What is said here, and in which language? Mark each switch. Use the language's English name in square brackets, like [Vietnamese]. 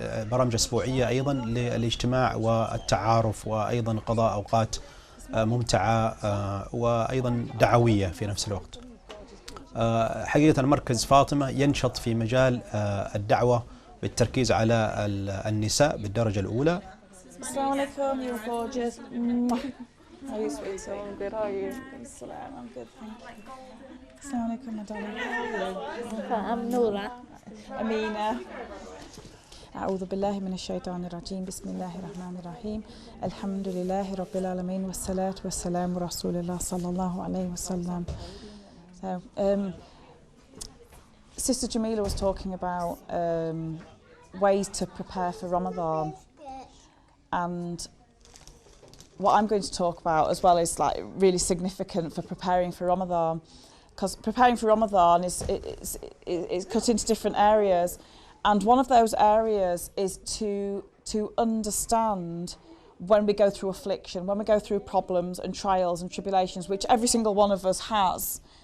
[Arabic] برامج أسبوعية أيضا للاجتماع والتعارف، وأيضا قضاء أوقات ممتعة وأيضا دعوية في نفس الوقت. حقيقة مركز فاطمة ينشط في مجال الدعوة بالتركيز على النساء بالدرجة الأولى. [English] السلام عليكم, you're gorgeous. How are you, sweetie? I'm good, how are you? I'm good, thank you. السلام عليكم, my darling. I'm نورة. [Arabic] أمينة. أعوذ بالله من الشيطان الرجيم. بسم الله الرحمن الرحيم. الحمد لله رب العالمين والصلاة والسلام رسول الله صلى الله عليه وسلم. [English] So, Sister Jamila was talking about ways to prepare for Ramadan, and what I'm going to talk about as well is like really significant for preparing for Ramadan, because preparing for Ramadan is cut into different areas, and one of those areas is to understand when we go through affliction, when we go through problems and trials and tribulations, which every single one of us has.